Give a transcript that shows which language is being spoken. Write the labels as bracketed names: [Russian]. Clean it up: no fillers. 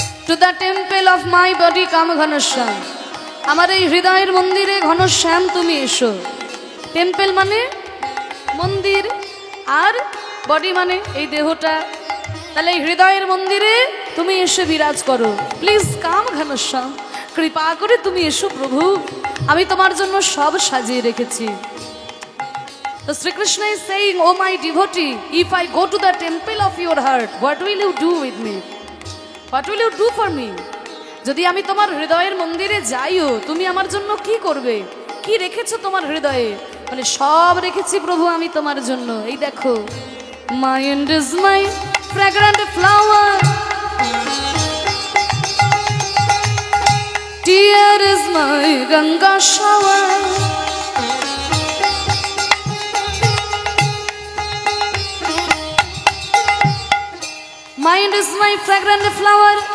[English] To the temple of my body come Ghanshyam. [Bangla] আমার এই হৃদয়ের মন্দিরে ঘনশ্যাম তুমি এসো। টেম্পল মানে মন্দির, আর বডি মানে এই দেহটা। তাহলে এই হৃদয়ের মন্দিরে তুমি এসে বিরাজ করো। [English] please come [Bangla] ঘনশ্যাম, কৃপা করে তুমি এসো প্রভু, আমি তোমার জন্য সব সাজিয়ে রেখেছি। তো [English] So Sri Krishna is saying, oh my devotee, if I go to the temple of your heart, what will you do with me? What will you do for me? [Bangla] যদি আমি তোমার হৃদয়ের মন্দিরে যাইও, তুমি আমার জন্য কি করবে? কি রেখেছো তোমার হৃদয়ে? মানে সব রেখেছি প্রভু আমি তোমার জন্য। এই দেখো, [English] mind is my fragrant flower, tear is my Ganga shower, mind is my fragrant flower।